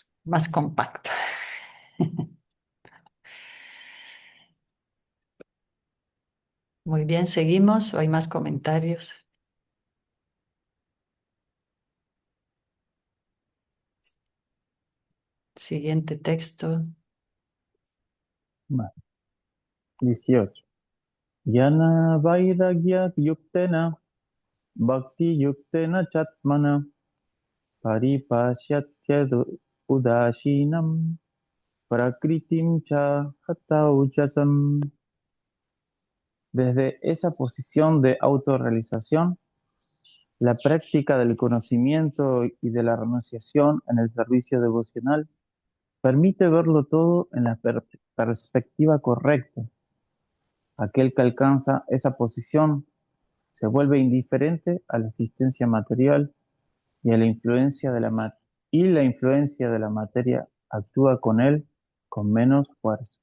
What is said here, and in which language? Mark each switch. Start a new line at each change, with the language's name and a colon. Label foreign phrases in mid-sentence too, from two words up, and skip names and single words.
Spanish: más compacto. Muy bien, seguimos. ¿O hay más comentarios? Siguiente texto. Más. 18.
Sanskrit: Yana Vairagya Yuktena Bhakti Yuktena Chatmana Paripashyatya udashinam prakritim cha hatauchasam.
Spanish: Desde esa posición de autorrealización, la práctica del conocimiento y de la renunciación en el servicio devocional permite verlo todo en la perspectiva correcta. Aquel que alcanza esa posición se vuelve indiferente a la existencia material y a la influencia de la influencia de la materia actúa con él con menos fuerza.